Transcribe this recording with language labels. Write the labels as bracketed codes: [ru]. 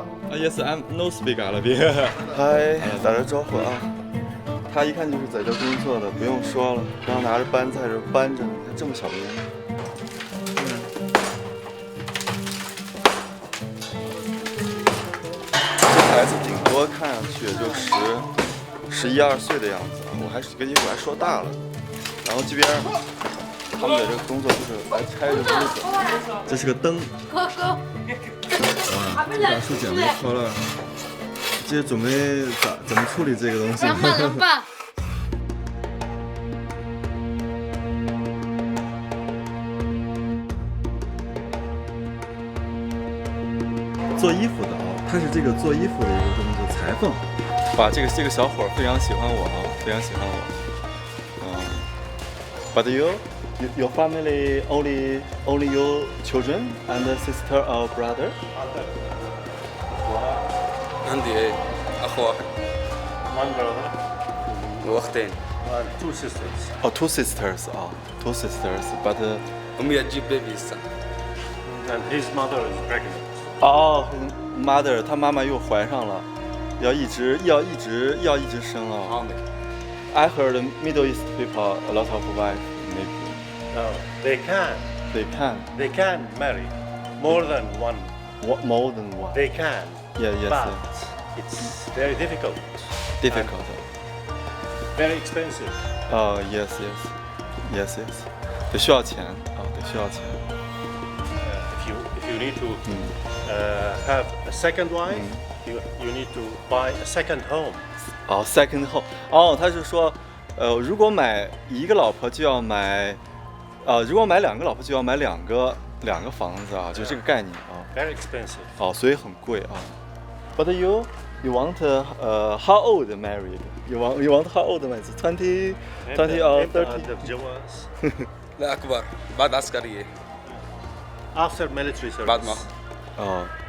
[en] Yes, I'm no speak 阿拉比。 [zh] 嗨，打个招呼啊。他一看就是在这工作的，不用说了，然后拿着搬在这搬着，你看这么小的人。这孩子顶多看上去也就11、12岁的样子，我还说大了。然后这边他们在这个工作就是来拆这个屋子，这是个灯。哇，把树剪没脱了。这准备怎么处理这个东西？能办。做衣服的啊，他是这个做衣服的一个工作，裁缝。哇，这个小伙非常喜欢我啊，非常喜欢我。 [en] But your family only your children and a sister or brother? [ar] عندي أخ واحد [en] One brother [ar] وأختين. [en] and 2 sisters. Oh, two sisters [zh] 啊， [en] two sisters. But [ar] أمي تجيب بيبي هسه. [en] And his mother is pregnant. [zh] 哦，mother，他妈妈又怀上了，要一直生啊。 [ar] عامر. [en] I heard Middle East people a lot of wife maybe No, they can marry more than one. more than one. They can, Yeah, yes, but yes. it's very difficult. Difficult. Very expensive. Yes, yes, yes, yes. [zh] 得需要钱啊，得需要钱。 [en] If you need to have a second wife, you need to buy a second home. [zh] 哦， [en] second home。 [zh] 哦，他是说，如果买一个老婆就要买，如果买两个老婆就要买两个房子啊，就这个概念啊。 [en] Very expensive. [zh] 哦，所以很贵啊。 [en] But you want how old married? You want how old married? 20 or 30? [ar] الجواز. لا أكبر بعد عسكرية. [en] After military [ar] بعد [en] service. [ar] ما 哦